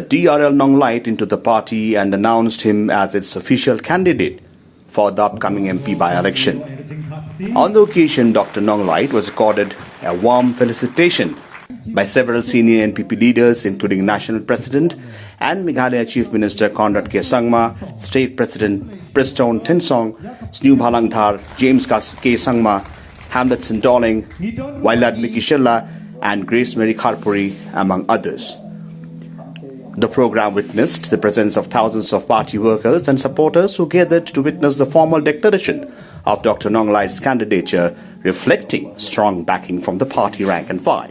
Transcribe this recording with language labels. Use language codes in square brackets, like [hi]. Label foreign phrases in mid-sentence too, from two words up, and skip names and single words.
[en] DRL Nonglait into the party and announced him as its official candidate for the upcoming MP by-election. On the occasion, Dr. Nonglait was accorded a warm felicitation by several senior NPP leaders, including National President and Meghalaya Chief Minister Conrad K. Sangma, State President Preston Tensong, Snu Bhalangthar, James K. Sangma, Hamletson Dolling, Wailad Miki Shilla, and Grace Mary Kharpuri, among others. The program witnessed the presence of thousands of party workers and supporters who gathered to witness the formal declaration of Dr. Nonglait's candidature, reflecting strong backing from the party rank and file.